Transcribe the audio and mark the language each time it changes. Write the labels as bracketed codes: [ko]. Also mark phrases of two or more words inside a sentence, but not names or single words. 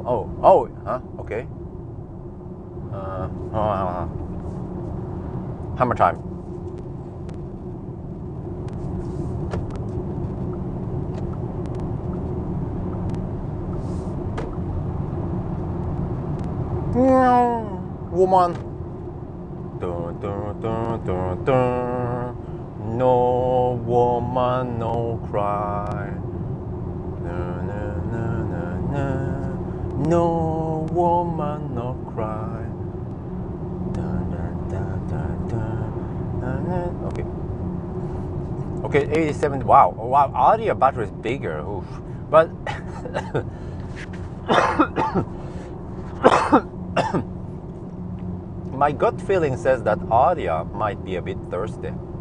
[en] Oh, huh? Okay. Hammer time. Woman. Dun, dun, dun, dun, dun. No woman, no cry. Na, na, na, na, na. No woman, no cry. Dun, dun, dun, dun, dun. Na, na. Okay. Okay, 87. Wow. Wow. Audio battery is bigger. Oof. But my gut feeling says that Aria might be a bit thirsty.